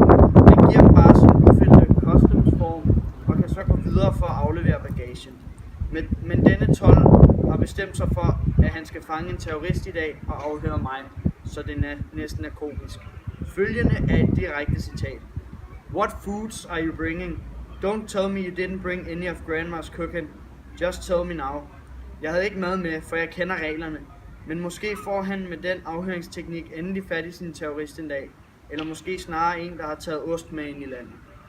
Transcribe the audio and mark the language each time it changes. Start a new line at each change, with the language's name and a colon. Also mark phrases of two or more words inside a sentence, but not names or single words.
Danish: Jeg giver bare sin udfyldte customsform og kan så gå videre for at aflevere bagagen. Men denne told har bestemt sig for, at han skal fange en terrorist i dag og afhøre mig, så det næsten er komisk. Følgende er et direkte citat.
English: What foods are you bringing? Don't tell me you didn't bring any of grandma's cooking. Just tell me now.
Danish: Jeg havde ikke mad med, for jeg kender reglerne. Men måske får han med den afhøringsteknik endelig fat i sin terrorist en dag. Eller måske snarere en, der har taget ost med ind i landet.